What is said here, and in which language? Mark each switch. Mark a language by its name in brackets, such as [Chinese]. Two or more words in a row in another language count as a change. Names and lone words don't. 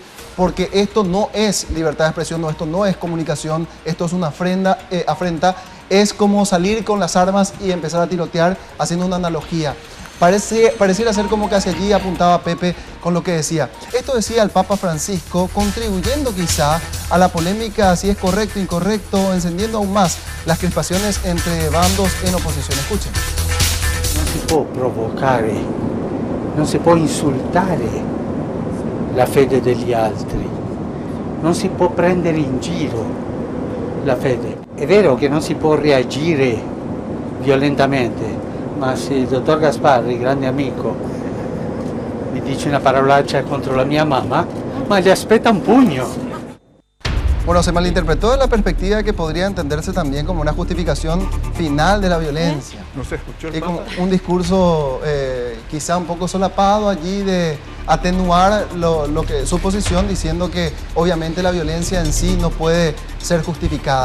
[Spanish] Porque esto no es libertad de expresión, no, esto no es comunicación, esto es una afrenta, es como salir con las armas y empezar a tirotear, haciendo una analogía. Pareciera ser como que hacia allí apuntaba Pepe con lo que decía. Esto decía el Papa Francisco, contribuyendo quizá a la polémica si es correcto o incorrecto, encendiendo aún más las crispaciones entre bandos en oposición. Escuchen. [Italian] Non si può provocare, non si può insultare la fede degli altri, non si può prendere in giro la fede. È vero che non si può reagire violentamente, ma se il dottor Gasparri, grande amico, mi dice una parolaccia contro la mia mamma, ma gli aspetta un pugno. [Spanish] Bueno, se malinterpretó de la perspectiva que podría entenderse también como una justificación final de la violencia. No se escuchó el Y como Papa. un discurso quizá un poco solapado allí de atenuar su posición diciendo que obviamente la violencia en sí no puede ser justificada.